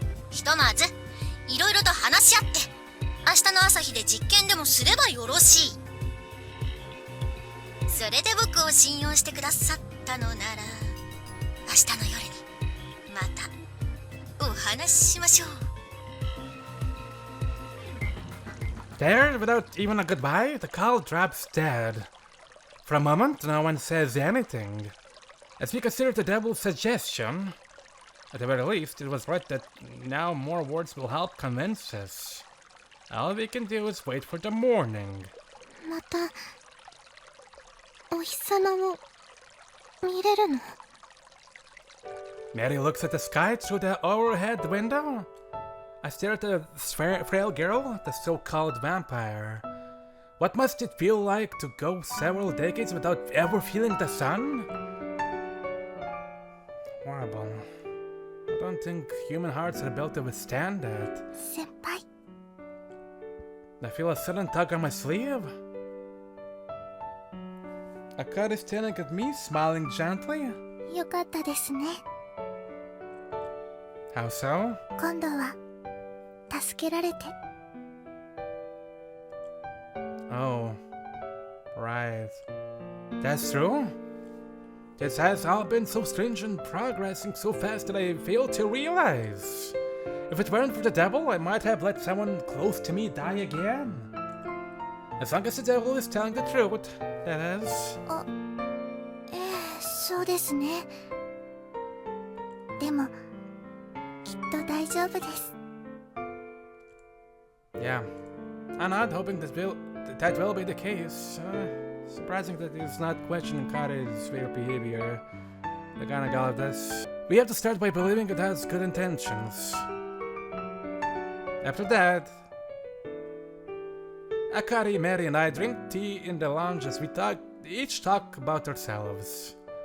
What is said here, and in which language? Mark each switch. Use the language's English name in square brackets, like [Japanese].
[Japanese] ひとまずいろいろと話し合って明日の朝日で実験でもすればよろしい。それで僕を信用してくださったのなら明日の夜にまたお話ししましょう。 [English] There, without even a goodbye, the call drops dead. For a moment, no one says anything. As we consider the devil's suggestion, at the very least, it was right that now more words will help convince us. All we can do is wait for the morning. [Japanese] またお日様を見れるの？ [English] Mary looks at the sky through the overhead window. I stare at the frail girl, the so-called vampire. What must it feel like to go several decades without ever feeling the sun? Horrible. I don't think human hearts are built to withstand that. [Japanese] 先輩。 [English] I feel a sudden tug on my sleeve. Akari is staring at me, smiling gently. [Japanese] よかったですね。 [English] How so? [Japanese] 今度は助けられて。 [English] Oh, right. That's true. This has all been so strange and progressing so fast that I fail to realize. If it weren't for the devil, I might have let someone close to me die again. As long as the devil is telling the truth, that is. [Japanese] あ、そうですね。でもきっと大丈夫です。 [English] Yeah. I'm not hoping that will be the case. Surprising that he's not questioning Kare's weird behavior. The kind of guy like this. We have to start by believing it has good intentions. After that, Akari, Mary, and I drink tea in the lounge as we each talk about ourselves.